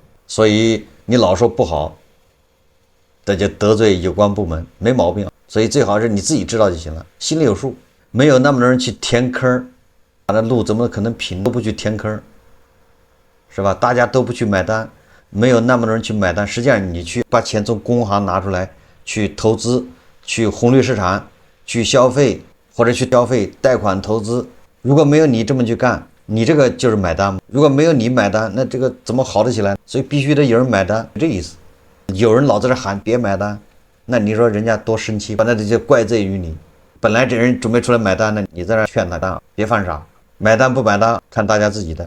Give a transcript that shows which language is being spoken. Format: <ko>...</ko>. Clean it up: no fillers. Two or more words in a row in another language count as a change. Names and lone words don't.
<zh>所以你老說不好，那就得罪有關部門，沒毛病。所以最好是你自己知道就行了，心裡有數，沒有那麼多人去填坑， 那路怎么可能平？都不去填坑，是吧？大家都不去买单，没有那么多人去买单。实际上，你去把钱从工行拿出来，去投资，去红绿市场，去消费，或者去消费貸款投資，如果没有你這麼去幹，你這個就是買單。如果沒有你買單，那這個怎麼好得起來？所以必須得有人買單，這意思。有人老在這喊別買單，那你說人家多生氣，那這就怪罪於你。本來這人準備出來買單呢，你在這勸他單，別犯傻，買單不買單看大家自己的。</zh>